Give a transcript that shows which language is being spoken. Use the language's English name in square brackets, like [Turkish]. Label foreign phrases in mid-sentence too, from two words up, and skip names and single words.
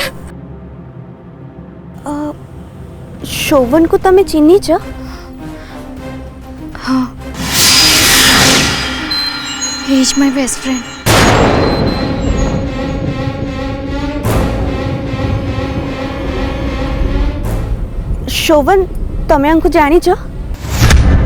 [Odia] ଶୋଭନ କୁ ତମେ ଚିହ୍ନି ଛ? [English] हाँ he is my best friend। [Odia] ଶୋଭନ ତମେ ହମକୋ ଜାଣି ଛ?